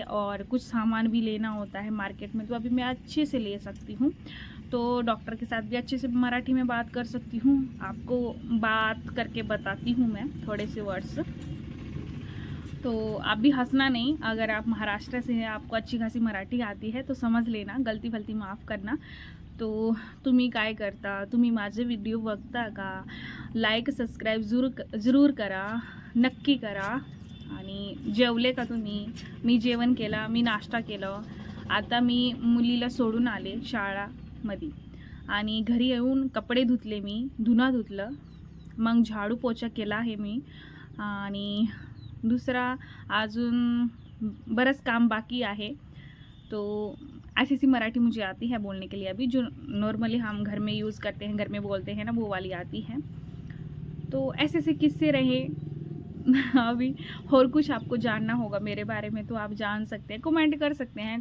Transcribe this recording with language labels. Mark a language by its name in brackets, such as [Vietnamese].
[Hindi] और कुछ सामान भी लेना होता है मार्केट में, तो अभी मैं अच्छे से ले सकती हूँ। तो डॉक्टर के साथ भी अच्छे से मराठी में बात कर सकती हूँ। आपको बात करके बताती हूँ मैं थोड़े से वर्ड्स। तो आप भी हंसना नहीं, अगर आप महाराष्ट्र से हैं, आपको अच्छी खासी मराठी आती है तो समझ लेना, गलती फलती माफ़ करना। [Marathi] तो तुम्ही काय करता, तुम्ही माझे व्हिडिओ बघता का, लाईक सबस्क्राईब जरूर करा, नक्की करा। आणि जेवले का तुम्ही? मी जेवण केलं, मी नाश्ता केलं। आता मी मुलीला सोडून आले शाळामध्ये आणि घरी येऊन कपडे धुतले, मी धुणं धुतलं, मग झाडू पोछा केला आहे मी। आणि दूसरा अजून बरंच काम बाकी आहे। [Hindi] तो ऐसी मराठी मुझे आती है बोलने के लिए अभी, जो नॉर्मली हम घर में यूज़ करते हैं, घर में बोलते हैं ना, वो वाली आती है। तो ऐसे किस्से रहे अभी। और कुछ आपको जानना होगा मेरे बारे में तो आप जान सकते हैं, कमेंट कर सकते हैं।